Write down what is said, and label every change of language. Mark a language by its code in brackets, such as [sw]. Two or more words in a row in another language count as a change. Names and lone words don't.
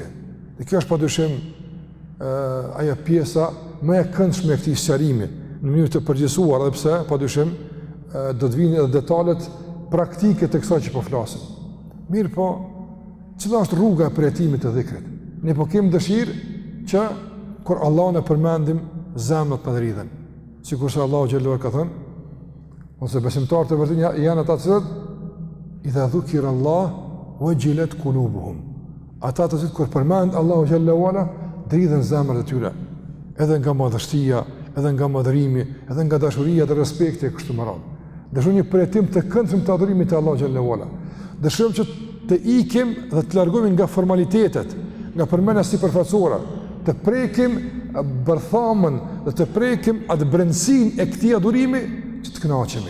[sq] Dhe kjo është padyshim ajo pjesa më e këndshme e këtij sqarimi në mënyrë të përgjithësuar, edhe pse padyshim do të vinë edhe detalet praktike të kësaj që po flasim. Mirë po, cila është rruga e përjetimit të dhikrit? Ne po kemi dëshirë që kur Allahun e përmendim, zemrat të rridhen. Sikur se Allahu xhallahu ka thënë, ose besimtarët e vërtetë janë ata që [ar] إذا ذكر الله وجلت قلوبهم. [sq] Ata të cilët kur përmend Allahu xhallahu ala, dridhen zemrat e tyre, edhe nga madhështia, edhe nga madhërimi, edhe nga dashuria dhe respekti e kështu me radhë. Dëshirojmë një përjetim të këndshëm të adhurimit të Allahu xhallahu ala. Dëshirojmë që të ikim dhe të largohemi nga formalitetet, nga përmendja sipërfaqësore, të prekim bërthamën dhe të prekim atë brendësinë e këtij adhurimi që të kënaqemi.